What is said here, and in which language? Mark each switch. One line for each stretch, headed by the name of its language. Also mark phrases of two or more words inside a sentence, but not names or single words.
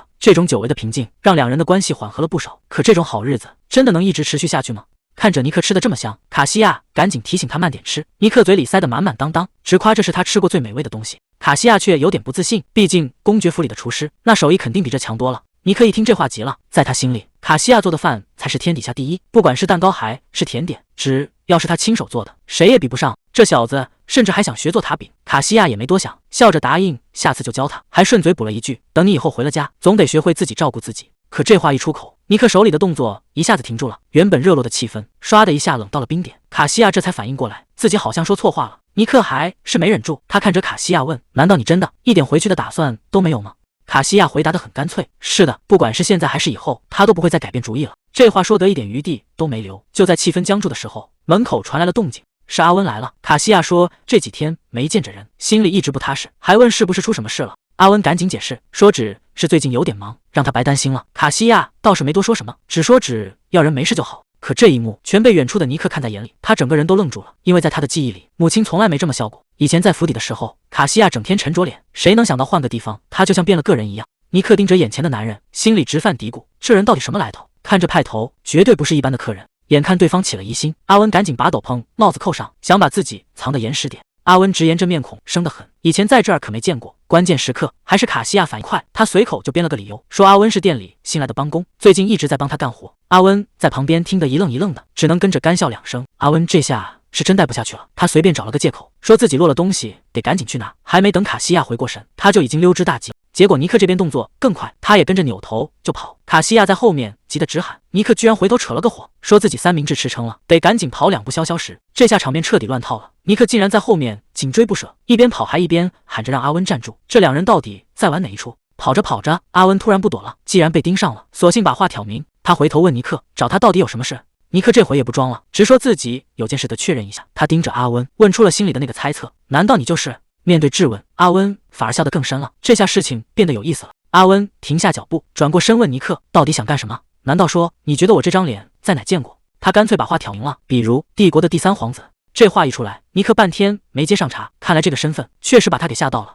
Chinese: 這種久違的平靜讓兩人的關係緩和了不少。可這種好日子真的能一直持續下去嗎？看着尼克吃得這麼香，卡西亞趕緊提醒他慢點吃。尼克嘴裡塞得滿滿當當，直誇這是他吃過最美味的東西。卡西亞卻有點不自信，畢竟公爵府裡的廚師那手藝肯定比這強多了。尼克一聽這話急了，在他心裡，卡西亞做的飯才是天底下第一，不管是蛋糕還是甜點，只要是他親手做的，誰也比不上。這小子甚至還想學做塔餅。卡西亞也沒多想，笑着答應下次就教他，還順嘴補了一句，等你以後回了家，總得學會自己照顧自己。可這話一出口，尼克手裡的動作一下子停住了，原本熱絡的氣氛唰的一下冷到了冰點。卡西亞這才反應過來，自己好像說錯話了。尼克還是沒忍住，他看着卡西亞問，難道你真的一點回去的打算都沒有嗎？卡西亞回答得很乾脆，是的，不管是現在還是以後，他都不會再改变主意了。這話說得一點餘地都沒留。就在氣氛僵住的時候，門口傳來了動靜，是阿溫來了。卡西亞說這幾天沒見着人，心裡一直不踏實，還問是不是出什麼事了。阿溫趕緊解釋說只是最近有點忙，讓他白擔心了。卡西亞倒是沒多說什麼，只說只要人沒事就好。可這一幕全被遠處的尼克看在眼裡，他整個人都愣住了，因為在他的記憶裡，母親從來沒這麼笑過。以前在府邸的時候，卡西亞整天沉着臉，誰能想到換個地方，他就像變了個人一樣。尼克盯着眼前的男人，心裡直犯嘀咕，這人到底什麼來頭？看着派頭，絕對不是一般的客人。眼看對方起了疑心，阿溫趕緊把斗篷帽子扣上，想把自己藏得嚴實點。阿溫直言這面孔生得很，以前在這兒可沒見過。關鍵時刻還是卡西亞反應快，他隨口就編了個理由，說阿溫是店裡新來的幫工，最近一直在幫他幹活。阿溫在旁邊聽得一愣一愣的，只能跟着乾笑兩聲。阿溫這下是真待不下去了，他隨便找了個借口，說自己落了東西，得趕緊去拿。還沒等卡西亞回過神，他就已經溜之大吉。結果尼克這邊動作更快，他也跟着扭頭就跑。卡西亞在後面急得直喊，尼克居然回頭扯了個火，說自己三明治吃撐了，得趕緊跑2步消消食。這下場面徹底亂套了，尼克竟然在後面緊追不捨，一邊跑還一邊喊着讓阿溫站住。這兩人到底在玩哪一出？跑着跑着，阿溫突然不躲了，既然被盯上了，索性把話挑明。他回頭問尼克，找他到底有什麼事？尼克這回也不裝了，直說自己有件事得確認一下。他盯着阿溫，問出了心裡的那個猜測，難道你就是？面對質問，阿溫反而笑得更深了。這下事情變得有意思了。阿溫停下腳步，轉過身問尼克，到底想幹什麼？難道說你覺得我這張臉在哪見過。他乾脆把話挑明了，比如帝國的第3皇子。這話一出來，尼克半天沒接上茬，看來這個身份確實把他給嚇到了。